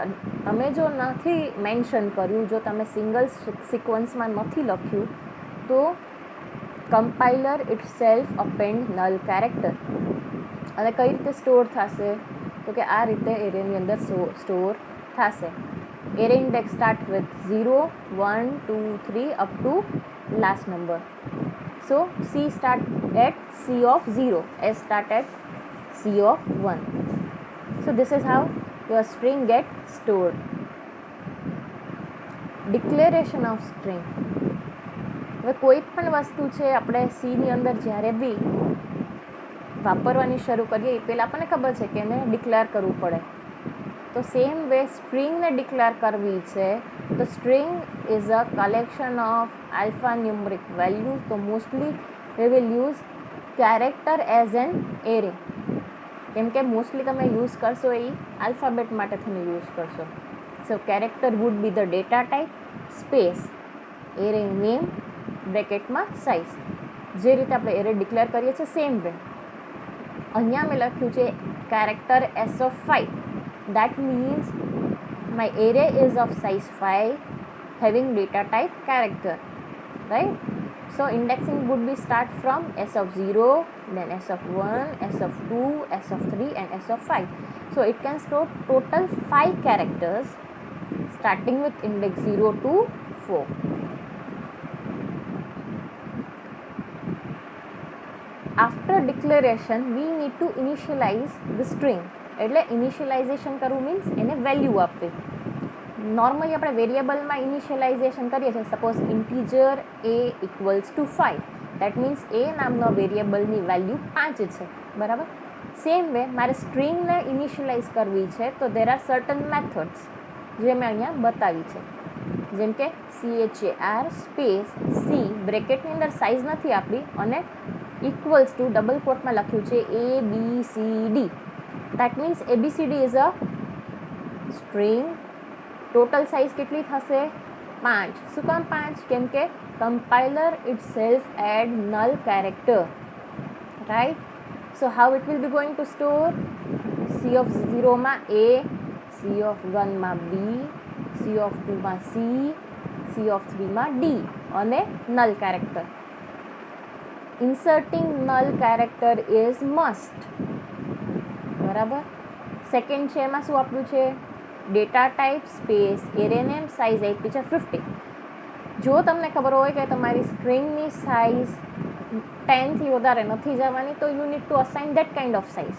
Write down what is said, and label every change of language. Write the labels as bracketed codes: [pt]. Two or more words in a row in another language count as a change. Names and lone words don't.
[gu] તમે જો નથી મેન્શન કર્યું, જો તમે સિંગલ સિક્વન્સમાં નથી લખ્યું, તો [en] compiler itself append null character. [gu] અને કઈ રીતે સ્ટોર થશે? તો કે આ રીતે એરેની અંદર સ્ટોર થશે. [en] Array index start with 0, 1, 2, 3 up to last number. So C start at C of 0, S start at C of 1. So this is how your string get stored. Declaration of string. [gu] હવે કોઈ પણ વસ્તુ છે આપણે સીની અંદર જ્યારે બી વાપરવાની શરૂ કરીએ એ પહેલાં આપણને ખબર છે કે એને ડિક્લેર કરવું પડે. તો [en] same way [gu] સ્ટ્રિંગને ડિક્લેર કરવી છે. [en] તો string is a collection of alpha numeric value. તો મોસ્ટલી we will use character as an array, [gu] કેમ કે મોસ્ટલી તમે યુઝ કરશો એ આલ્ફાબેટ માટે તમે યુઝ કરશો. [en] So character would be the data type, space, array name, bracketમાં size. [gu] જે રીતે આપણે એરે ડિક્લેર કરીએ છીએ [en] same way [gu] અહીંયા મેં લખ્યું છે [en] character S of 5. that means my array is of size 5 having data type character, right? So indexing would be start from S of 0, then S of 1, S of 2, S of 3 and S of 5. So it can store total 5 characters starting with index 0 to 4. After declaration we need to initialize the string. [gu] એટલે ઇનિશિયલાઇઝેશન કરવું મીન્સ એને વેલ્યુ આપવી. નોર્મલી આપણે વેરિયેબલમાં ઇનિશિયલાઇઝેશન કરીએ છીએ. [en] Suppose integer a equals to 5, that means [gu] એ નામનો વેરિયેબલની વેલ્યુ 5 છે, બરાબર. [en] same way [gu] મારે સ્ટ્રિંગને ઇનિશિયલાઇઝ કરવી છે, તો [en] there are certain methods [gu] જે મેં અહીંયા બતાવી છે. જેમ કે CHAR સ્પેસ સી, બ્રેકેટની અંદર સાઇઝ નથી આપી અને [en] equals to [gu] ડબલ કોટમાં લખ્યું છે ABCD. [en] That means ABCD is a string. [gu] ટોટલ સાઇઝ કેટલી થશે? 5. શું કામ 5? કેમ કે [en] compiler itself add null character, right. So how it will be going to store? [gu] C of 0માં A, C of 1માં B, C of 2માં C, C of 3માં D અને [en] null character. Inserting null character is must, બરાબર. [gu] સેકન્ડ છે એમાં શું આપ્યું છે? [en] data type, space, array name, size [gu] આપી છે [en] 50. [gu] જો તમને ખબર હોય કે તમારી સ્ટ્રિંગની સાઇઝ 10થી વધારે નથી જવાની તો [en] you need to assign that kind of size.